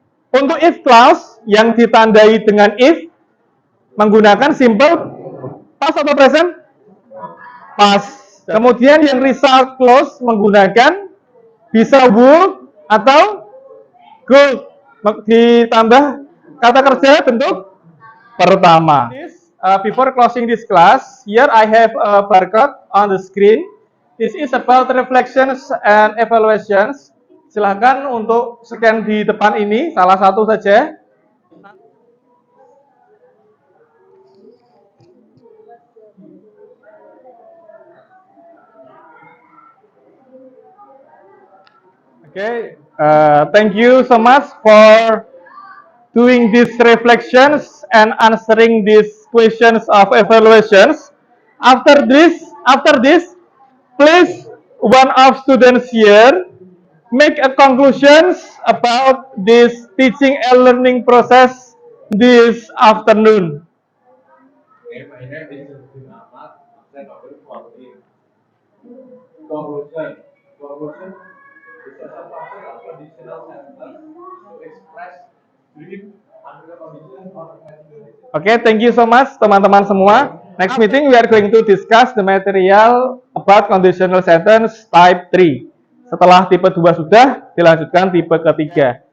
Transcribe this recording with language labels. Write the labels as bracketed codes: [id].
[id] Untuk if clause yang ditandai dengan if menggunakan simple past atau present? Past. Kemudian yang result clause menggunakan bisa would atau could, ditambah kata kerja bentuk pertama. [en] Before closing this class, here I have a barcode on the screen. This is about reflections and evaluations. [id] Silahkan untuk scan di depan ini, salah satu saja. [en] Okay, thank you so much for doing these reflections and answering these questions of evaluations. After this, please one of students here make a conclusions about this teaching and learning process this afternoon. Okay, my name is Justin Ahmad, absent number 14. Conclusion. Conclusion is a subfunction of conditional sentence to express dream under condition or imaginary. Okay, thank you so much [id] teman-teman semua. [en] Next meeting we are going to discuss the material about conditional sentence type 3. [id] Setelah tipe 2 sudah, dilanjutkan tipe ketiga.